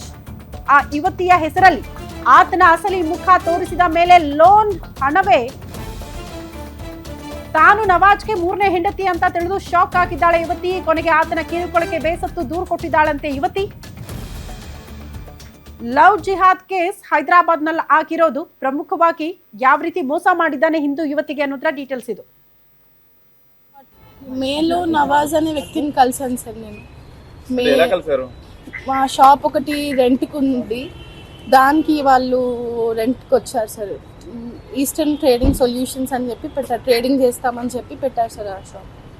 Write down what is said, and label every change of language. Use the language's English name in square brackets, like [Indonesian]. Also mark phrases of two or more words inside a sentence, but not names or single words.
[Kannada] ಆ ಯುವತಿಯ ಹೆಸರಲ್ಲಿ ಆತನ ಅಸಲಿ ಮುಖ ತೋರಿಸಿದ ಮೇಲೆ ಲೋನ್ ಹಣವೇ ತಾನು ನವಾಜ್ಗೆ 3ನೇ ಹೆಂಡತಿ ಅಂತ ತಿಳಿದು ಶಾಕ್ ಆಗಿದ್ದಾಳೆ ಯುವತಿ. ಕೊನೆಗೆ ಆತನ ಕಿರುಕುಳಕ್ಕೆ ಬೇಸತ್ತು ದೂರು ಕೊಟ್ಟಿದ್ದಾಳಂತೆ ಯುವತಿ. [English] love jihad case [Kannada] ಹೈದರಾಬಾದ್ ನಲ್ಲಿ ಆಗಿರೋದು. ಪ್ರಮುಖವಾಗಿ ಯಾವ ರೀತಿ ಮೋಸ ಮಾಡಿದ್ದಾನೆ ಹಿಂದೂ ಯುವತಿಗೆ ಅನ್ನೋದ್ರ డీటెయిల్స్ ಇದು. [Telugu] మేలో నవాజ్ అనే వ్యక్తిని కలిసాను సార్ నేను. మా షాప్ ఒకటి రెంట్కి ఉంది, దానికి వాళ్ళు రెంట్కి వచ్చారు సార్. ఈస్టర్న్ ట్రేడింగ్ సొల్యూషన్స్ అని చెప్పి పెట్టారు, ట్రేడింగ్ చేస్తామని చెప్పి పెట్టారు సార్ ఆ షాప్.